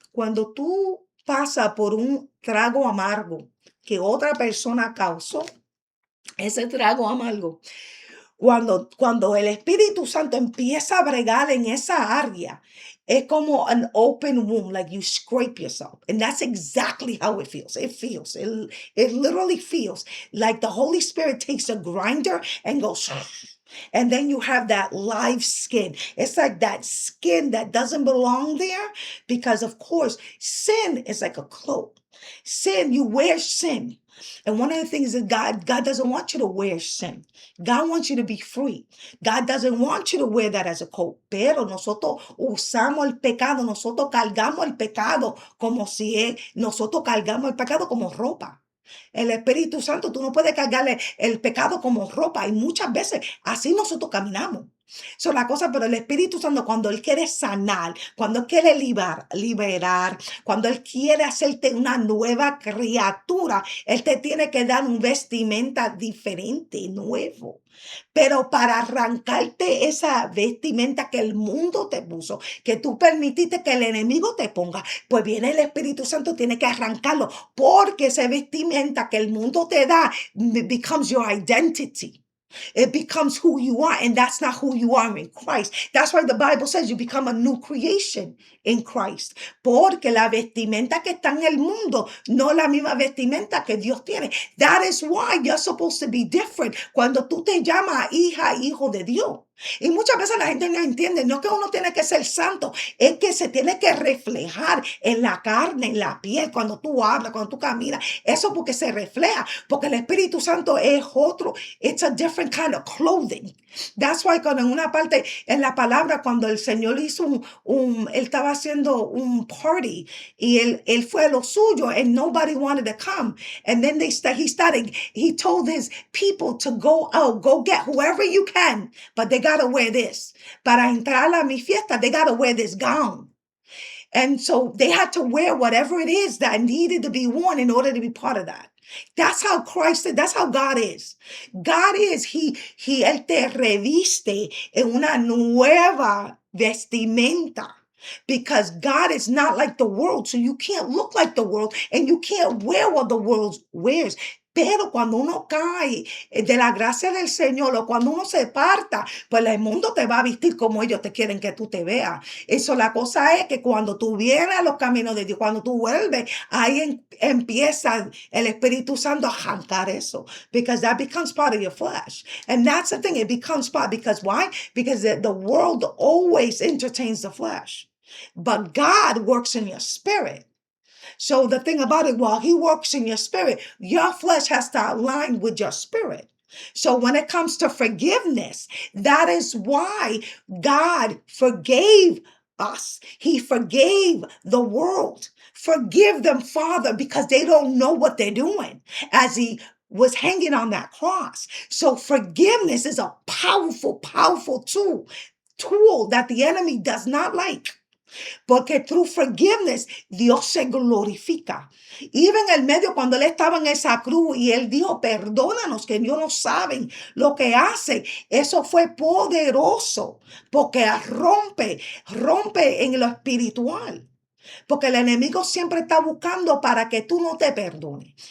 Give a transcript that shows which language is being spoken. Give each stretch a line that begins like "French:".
Spanish: Cuando tú pasas por un trago amargo que otra persona causó, ese trago amargo, cuando el Espíritu Santo empieza a bregar en esa área, es como
English: an open wound, like you scrape yourself. And that's exactly how it feels. It literally feels like the Holy Spirit takes a grinder and goes, and then you have that live skin. It's like that skin that doesn't belong there because, of course, sin is like a cloak. Sin, you wear sin. And one of the things that God doesn't want you to wear sin. God wants you to be free. God doesn't want you to wear that as a coat.
Spanish: Pero nosotros usamos el pecado, nosotros cargamos el pecado nosotros cargamos el pecado como ropa. El Espíritu Santo, tú no puedes cargarle el pecado como ropa. Y muchas veces así nosotros caminamos. Son la cosa, pero el Espíritu Santo, cuando Él quiere sanar, cuando Él quiere liberar, cuando Él quiere hacerte una nueva criatura, Él te tiene que dar un vestimenta diferente, nuevo. Pero para arrancarte esa vestimenta que el mundo te puso, que tú permitiste que el enemigo te ponga, pues viene el Espíritu Santo, tiene que arrancarlo, porque esa vestimenta que el mundo te da
English: becomes your identity. It becomes who you are, and that's not who you are in Christ. That's why the Bible says you become a new creation in Christ.
Spanish: Porque la vestimenta que está en el mundo no es la misma vestimenta que Dios tiene.
English: That is why you're supposed to be different
Spanish: cuando tú te llamas hija, hijo de Dios. Y muchas veces la gente no entiende, no es que uno tiene que ser santo, es que se tiene que reflejar en la carne, en la piel, cuando tú hablas, cuando tú caminas. Eso porque se refleja, porque el Espíritu Santo es otro.
English: It's a different kind of clothing.
Spanish: That's why cuando en una parte, en la palabra, cuando el Señor hizo él estaba haciendo un party y él fue a lo suyo
English: and nobody wanted to come. And then he told his people to go out, go get whoever you can, but they gotta wear this.
Spanish: Para entrar a mi fiesta,
English: they gotta wear this gown. And so they had to wear whatever it is that needed to be worn in order to be part of that. That's how Christ is. That's how God is. God is,
Spanish: Él te reviste en una nueva vestimenta.
English: Because God is not like the world. So you can't look like the world and you can't wear what the world wears.
Spanish: Pero cuando uno cae de la gracia del Señor o cuando uno se aparta, pues el mundo te va a vestir como ellos te quieren que tú te veas. Eso, la cosa es que cuando tú vienes a los caminos de Dios, cuando tú vuelves, ahí empieza el Espíritu Santo a arrancar eso.
English: Because that becomes part of your flesh. And that's the thing, it becomes part. Because why? Because the world always entertains the flesh. But God works in your spirit. So the thing about it, while He works in your spirit, your flesh has to align with your spirit. So when it comes to forgiveness, that is why God forgave us. He forgave the world. Forgive them, Father, because they don't know what they're doing, as He was hanging on that cross. So forgiveness is a powerful, powerful tool that the enemy does not like.
Spanish: Porque
English: through forgiveness,
Spanish: Dios se glorifica. Even en el medio, cuando Él estaba en esa cruz y Él dijo, perdónanos, que ellos no saben lo que hacen. Eso fue poderoso, porque rompe en lo espiritual. Porque el enemigo siempre está buscando para que tú no te perdones.